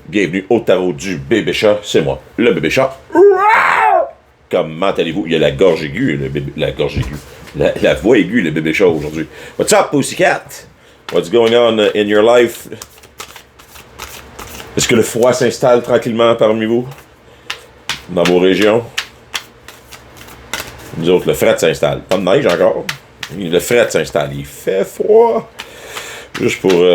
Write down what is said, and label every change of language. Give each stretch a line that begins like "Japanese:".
French: Bienvenue au tarot du bébé chat, c'est moi, le bébé chat. Comment allez-vous? Il y a la gorge aiguë, la gorge aiguë. La voix aiguë, le bébé chat aujourd'hui.
English: What's up, Pussycat? What's going on in your life?
French: Est-ce que le froid s'installe tranquillement parmi vous? Dans vos régions? Nous autres, le fret s'installe. Pas de neige encore. Le fret s'installe. Il fait froid. Juste pour...